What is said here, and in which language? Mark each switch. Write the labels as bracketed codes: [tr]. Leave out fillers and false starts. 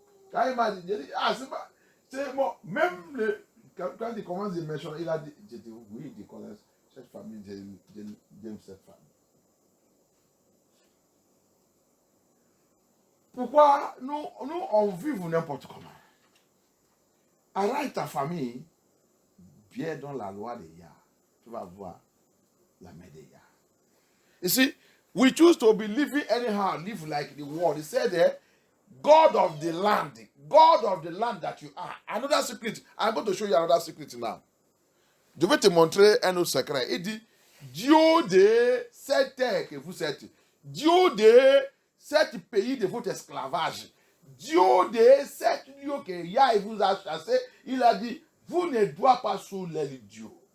[fr] Quand il m'a dit, j'ai dit, c'est bon. Même quand il commence à mentionner, il a dit, j'ai dit, oui, je connais cette famille, j'aime cette famille. Pourquoi nous on vit n'importe comment? Arrête ta famille, bien dans la loi des Yah. Tu vas voir la main des Yah. [en] You see, we choose to be living anyhow, live like the world. He said there, God of the land that you are. Another secret. I'm going to show you another secret now. [fr] Je vais te montrer un autre secret. Il dit, Dieu de cette terre que vous êtes, Dieu de cet pays de votre esclavage, Dieu de cet lieu que Yah vous a chassé, il a dit, vous ne doivent pas sous les dieux.